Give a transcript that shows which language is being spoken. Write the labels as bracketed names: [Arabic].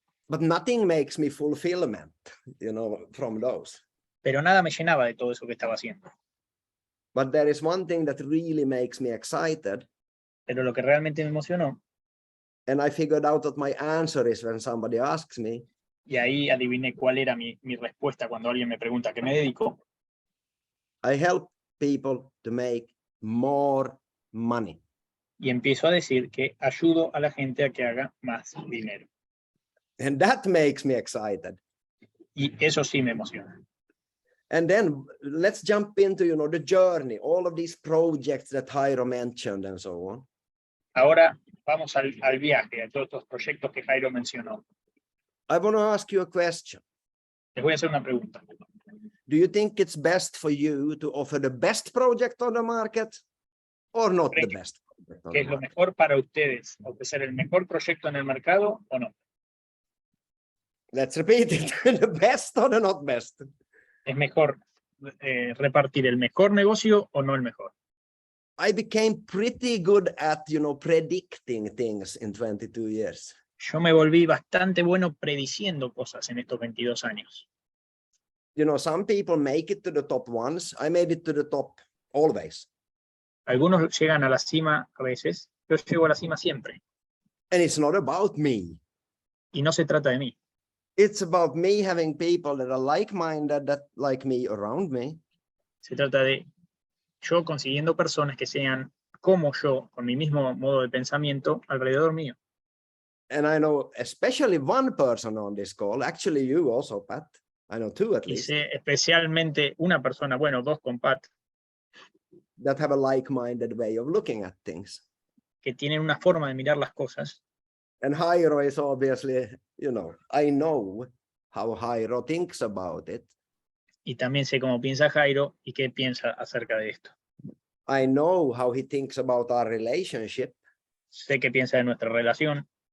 [English] But nothing makes me fulfillment, from those. [Spanish] Pero nada me llenaba de todo eso que estaba haciendo. [English] But there is one thing that really makes me excited. [Spanish] Pero lo que realmente me emocionó, [English] And I figured out what my answer is when somebody asks me. [Spanish] y ahí adiviné cuál era mi respuesta cuando alguien me pregunta a qué me dedico. [English] I help people to make more money. [Spanish] Y empiezo a decir que ayudo a la gente a que haga más dinero. [English] And that makes me excited. [Spanish] Y eso sí me emociona. [English] And then let's jump into, the journey, all of these projects that Jairo mentioned and so on. [Spanish] Ahora vamos al viaje, a todos estos proyectos que Jairo mencionó. [English] I want to ask you a question. [Spanish] Les voy a hacer una pregunta. [English] Do you think it's best for you to offer the best project on the market or not the best project on [Spanish] ¿Qué [English] the [Spanish] es lo [English] market? [Spanish] mejor para ustedes? ¿Ofrecer el mejor proyecto en el mercado o no? [English] Let's repeat it. The best or the not best? [Spanish] ¿Es mejor repartir el mejor negocio o no el mejor? [English] I became pretty good at, predicting things in 22 years. [Spanish] Yo me volví bastante bueno prediciendo cosas en estos 22 años. [English] Some people make it to the top once. I made it to the top always. [Spanish] Algunos llegan a la cima a veces, yo llego a la cima siempre. [English] And it's not about me. [Spanish] Y no se trata de mí. [English] It's about me having people that are like-minded, that like me around me. [Spanish] Se trata de yo consiguiendo personas que sean como yo, con mi mismo modo de pensamiento, alrededor mío. [English] And I know especially one person on this call, actually you also, Pat. I know two at [Spanish] Y [English] least, [Spanish] sé especialmente una persona, bueno, dos con Pat, [English] that have a like-minded way of looking at things. [Spanish] que tienen una forma de mirar las cosas. [English] And Jairo is obviously, I know how Jairo thinks about it. [Spanish] Y también sé cómo piensa Jairo y qué piensa acerca de esto. [English] I know how he thinks about our relationship. [Spanish] Sé qué piensa de nuestra relación.